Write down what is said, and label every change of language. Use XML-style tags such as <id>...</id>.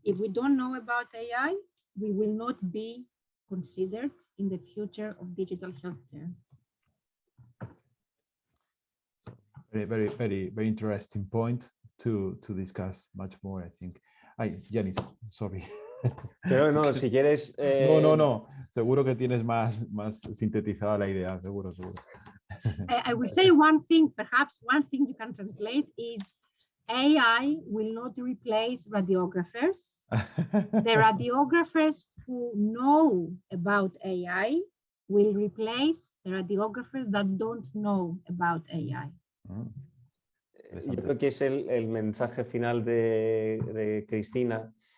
<en>If we don't know about AI, we will not be considered in the future of digital healthcare. Very interesting point to discuss much more, I think. Ay, Yanis, sorry.</en> <es>Pero no, si quieres... No. Seguro que tienes más sintetizada la idea, seguro.</es> <en>I will say one thing, perhaps one thing you can translate is AI will not replace radiographers. The radiographers who know about AI will replace the radiographers that don't know about AI.</en> <es>Yo creo que es el mensaje final de Cristina.</es>